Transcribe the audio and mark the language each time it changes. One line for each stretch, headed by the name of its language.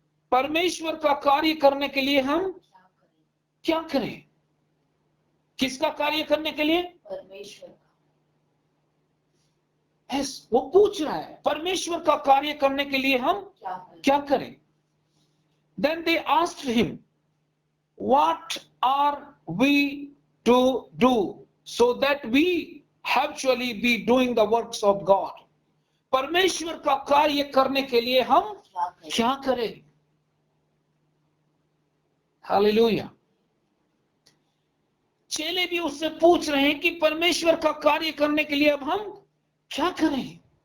Hindi: परमेश्वर का कार्य करने के लिए हम क्या करें? किसका कार्य करने के लिए? परमेश्वर का। वो पूछ रहा है परमेश्वर का कार्य करने के लिए हम क्या करें?
English: Then they asked him, what are we to do so that we habitually be doing the works of God.
Hindi: परमेश्वर का कार्य करने के लिए हम क्या करें? हालेलुया। चेले भी उससे पूछ रहे हैं कि परमेश्वर का कार्य करने के लिए अब हम क्या करें?